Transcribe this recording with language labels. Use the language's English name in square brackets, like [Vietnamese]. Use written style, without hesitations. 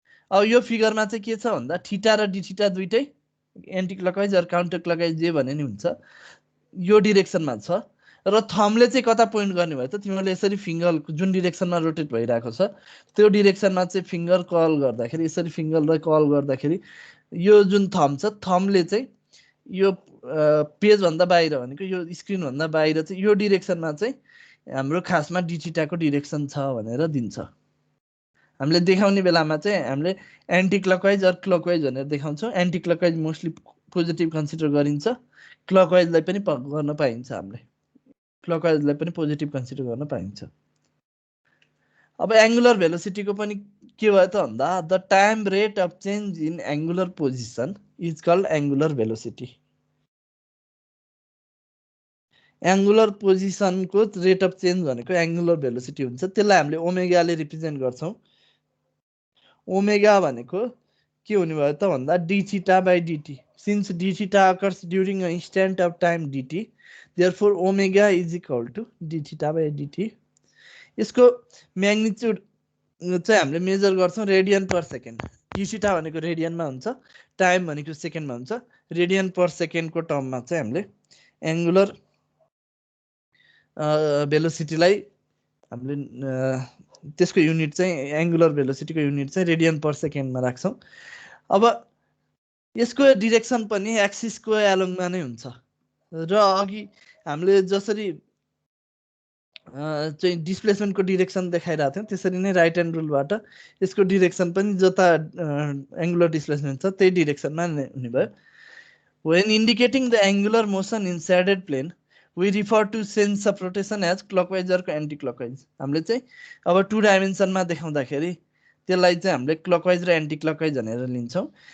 [Nepali] अब यो फिगरमा चाहिँ के छ भन्दा थीटा र डी थीटा दुइटै anti clockwise or counter clockwise जे भने नि हुन्छ यो डिरेक्सनमा छ र थम्बले चाहिँ कता पोइन्ट गर्ने भयो त तिमीले यसरी फिङ्गर जुन डिरेक्सनमा रोटेट भइरहेको छ त्यो डिरेक्सनमा चाहिँ फिङ्गर कल गर्दाखेरि यसरी फिङ्गरलाई कल गर्दाखेरि यो जुन थम्ब छ थम्बले चाहिँ यो पेज भन्दा बाहिर भनेको यो स्क्रिन भन्दा बाहिर चाहिँ यो डिरेक्सनमा चाहिँ हाम्रो खासमा डी थीटाको डिरेक्सन छ भनेर दिन्छ। हामीले देखाउने बेलामा चाहिँ हामीले एन्टी क्लकवाइज अर क्लकवाइज भनेर देखाउँछौँ। Anti clockwise mostly positive consider गरिन्छ, क्लकवाइजलाई पनि गर्न पाइन्छ, हामीले क्लकवाइजलाई पनि पोजिटिभ कन्सिडर गर्न पाइन्छ। अब एंगुलर भेलोसिटीको पनि के भयो त भन्दा [English] The time rate of change in angular position is called angular velocity. [Nepali] Angular पोजिसनको rate of change भनेको एंगुलर भेलोसिटी हुन्छ, त्यसलाई हामीले ओमेगाले रिप्रेजेन्ट गर्छौं। ओमेगा भनेको के हुने भयो त भन्दा D theta by dt। [English] Since D theta occurs during a instant of time dt, therefore omega is equal to D theta by dt। [Nepali] यसको म्याग्निट्युड चाहिँ हामीले मेजर गर्छौं radian per second. D theta भनेको रेडियनमा हुन्छ, टाइम भनेको सेकेन्डमा हुन्छ। Radian पर सेकेन्डको टर्ममा चाहिँ हामीले एंगुलर भेलोसिटीलाई हामीले त्यसको युनिट चाहिँ एंगुलर भेलोसिटीको युनिट चाहिँ रेडियन पर सेकेन्डमा राख्छौं। अब यसको डिरेक्सन पनि एक्सिसको एलोङमा नै हुन्छ र अघि हामीले जसरी चाहिँ डिस्प्लेसमेन्टको डिरेक्सन देखाइरहेको थियौं त्यसरी नै राइट ह्यान्ड रुलबाट यसको डिरेक्सन पनि जता एंगुलर डिस्प्लेसमेन्ट छ त्यही डिरेक्सनमा हुने भयो। [English] When indicating the angular motion in shaded plane, we refer to sense of rotation as clockwise or anti-clockwise. [Nepali] हामीले चाहिँ अब 2 डाइमेन्सनमा देखाउँदाखेरि त्यसलाई चाहिँ हामीले क्लकवाइज र एन्टी क्लकवाइज भनेर लिन्छौँ।